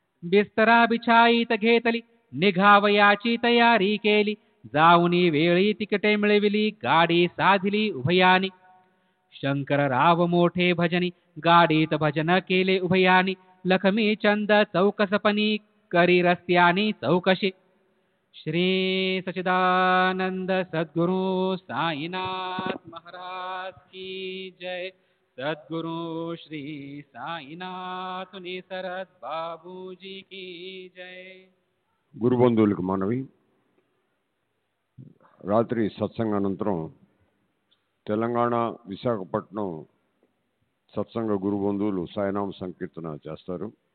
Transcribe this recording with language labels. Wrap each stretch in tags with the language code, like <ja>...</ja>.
<mr>बिस्तरा बिछाईत घेतली निघावयाची तयारी केली जाऊनी वेळी तिकटे मिळविली गाडी साधिली उभयानी. शंकरराव मोठे भजनी गाडीत भजन केले उभयानी लखमी चंद चौकसपणी करी रस्त्यानी चौकशी.</mr> <hi>श्री सच्चिदानंद सद्गुरु साईनाथ महाराज की जय. सद्गुरु श्री साईनाथ निसरद बाबूजी की जय.</hi> <te>గురుబంధువులకు మనవి, రాత్రి సత్సంగ అనంతరం తెలంగాణ విశాఖపట్నం సత్సంగ గురుబంధువులు సాయినామ సంకీర్తన చేస్తారు.</te>